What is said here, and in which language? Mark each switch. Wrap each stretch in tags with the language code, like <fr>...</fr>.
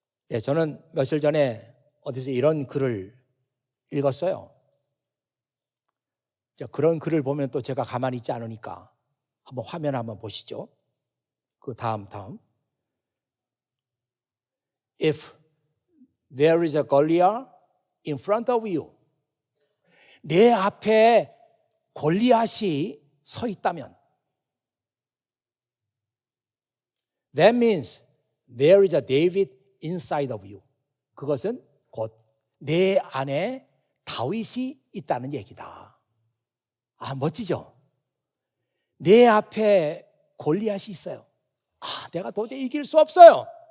<ko>예, 저는 며칠 전에 어디서 이런 글을 읽었어요. 그런 글을 보면 또 제가 가만히 있지 않으니까 한번 화면 한번 보시죠. 그 다음.</ko> <en>If there is a Goliath in front of you,</en> <ko>내 앞에 골리앗이 서 있다면,</ko> <en>that means there is a David inside of you.</en> <ko>그것은 곧 내 안에 다윗이 있다는 얘기다. 아, 멋지죠? 내 앞에 골리앗이 있어요. 아, 내가 도저히 이길 수 없어요.</ko>